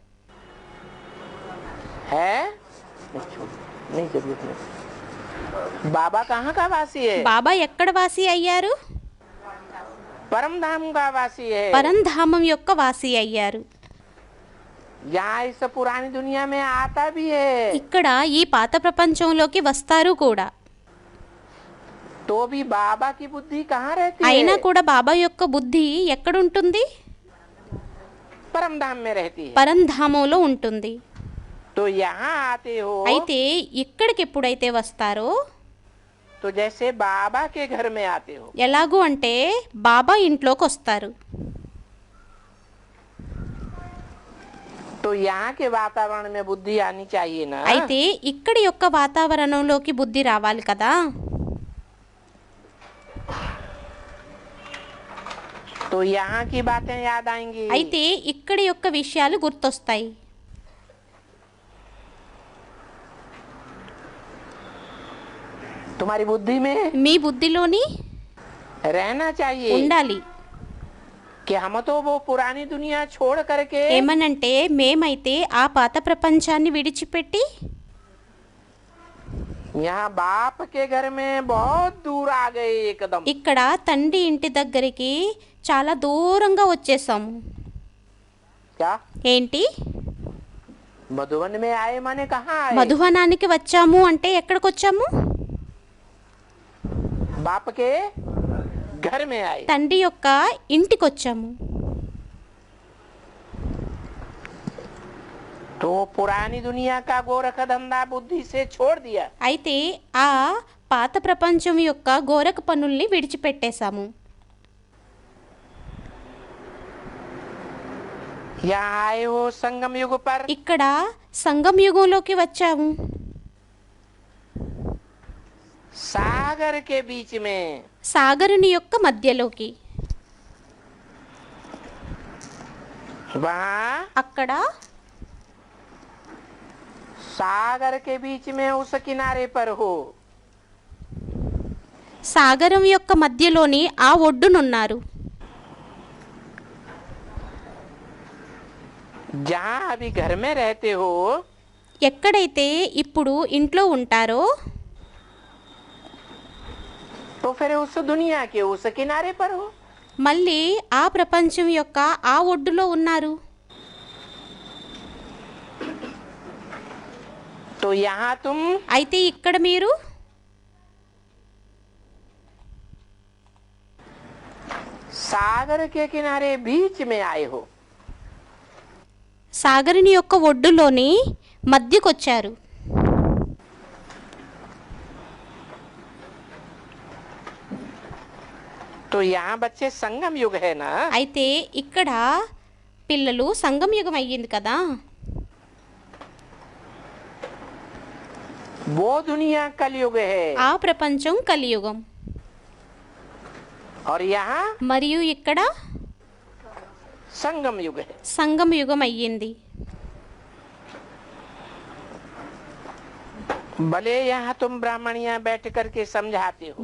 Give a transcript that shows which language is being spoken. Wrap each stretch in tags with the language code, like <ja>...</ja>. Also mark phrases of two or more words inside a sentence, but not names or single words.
<hi>है नहीं जरूरत नहीं। बाबा कहाँ का वासी है?</hi> <te>బాబా ఎక్కడ వాసి అయ్యారు?</te> <hi>परम धाम का वासी है।</hi> <te>పరంధామం యొక్క వాసి అయ్యారు.</te> <hi>यहाँ इस पुरानी दुनिया में आता भी है</hi> <te>ఇక్కడ ఈ పాత ప్రపంచంలోకి వస్తారు కూడా.</te> <hi>तो भी बाबा की बुद्धि कहाँ रहती</hi> <te>అయినా</te> <hi>है?</hi> <te>కూడా బాబా యొక్క బుద్ధి ఎక్కడుంటుంది?</te> <hi>परम धाम में रहती है।</hi> <te>పరంధామంలో ఉంటుంది.</te> <hi>तो यहाँ आते हो</hi> <te>అయితే ఇక్కడికి ఎప్పుడైతే వస్తారో</te> <hi>तो जैसे बाबा के घर में आते हो।</hi> <te>ఎలాగూ అంటే బాబా ఇంట్లోకి వస్తారు.</te> <hi>तो यहाँ के वातावरण में बुद्धि आनी चाहिए ना।</hi> <te>అయితే ఇక్కడి యొక్క వాతావరణంలోకి బుద్ధి రావాలి కదా.</te> <hi>तो यहाँ की बातें याद आएंगी।</hi> <te>అయితే ఇక్కడి యొక్క విషయాలు గుర్తొస్తాయి.</te> <hi>तुम्हारी बुद्धि में</hi> <te>మీ బుద్ధిలోని</te> <hi>रहना चाहिए</hi> <te>ఉండాలి.</te> <hi>कि हम तो वो पुरानी दुनिया छोड़ करके</hi> <te>ఏమనంటే మేమైతే ఆ పాత ప్రపంచాన్ని విడిచిపెట్టి</te> <hi>यहाँ बाप के घर में बहुत दूर आ गए एकदम।</hi> <te>ఇక్కడ తండ్రి ఇంటి దగ్గరికి చాలా దూరంగా వచ్చేసాము.</te> <hi>क्या</hi> <te>ఏంటి?</te> <hi>मधुबन में आए माने कहाँ आए?</hi> <te>మధువనానికి వచ్చాము అంటే ఎక్కడికి వచ్చాము?</te> <hi>बाप के घर में आए।</hi> <te>తండ్రి యొక్క ఇంటికి వచ్చాము.</te> <hi>तो पुरानी दुनिया का गोरख धंधा बुद्धि से छोड़ दिया।</hi> <te>అయితే ఆ పాత ప్రపంచం యొక్క గోరఖ పనుల్ని విడిచిపెట్టేశాము.</te> <hi>यहाँ आए हो संगम युग पर।</hi> <te>ఇక్కడ సంగమ యుగంలోకి వచ్చాము.</te> <hi>सागर के बीच में</hi> <te>సాగరుని యొక్క మధ్యలోకి.</te> <hi>वहाँ</hi> <te>అక్కడ</te> <hi>सागर के बीच में उस किनारे पर हो</hi> <te>సాగరం యొక్క మధ్యలోని ఆ ఒడ్డునున్నారు.</te> <hi>जहाँ अभी घर में रहते हो</hi> <te>ఎక్కడైతే ఇప్పుడు ఇంట్లో ఉంటారో</te> <hi>तो फिर उस दुनिया के उस किनारे पर हो।</hi> <te>మళ్ళీ ఆ ప్రపంచం యొక్క ఆ ఒడ్డులో ఉన్నారు.</te> <hi>तो यहाँ तुम</hi> <te>అయితే ఇక్కడ మీరు</te> <hi>सागर के किनारे बीच में आए हो।</hi> <te>సాగరుని యొక్క ఒడ్డులోని మధ్యకొచ్చారు.</te> <hi>तो यहाँ बच्चे संगम युग है ना।</hi> <te>అయితే ఇక్కడ పిల్లలు సంగమ యుగం అయ్యింది కదా.</te> <hi>वो दुनिया कलयुग है</hi> <te>ఆ ప్రపంచం కలియుగం.</te> <hi>और यहाँ</hi> <te>మరియు ఇక్కడ</te> <hi>संगम युग है।</hi> <te>సంగమ యుగం అయ్యింది.</te> <hi>भले यहाँ तुम ब्राह्मणियां बैठ करके समझाते हो,</hi>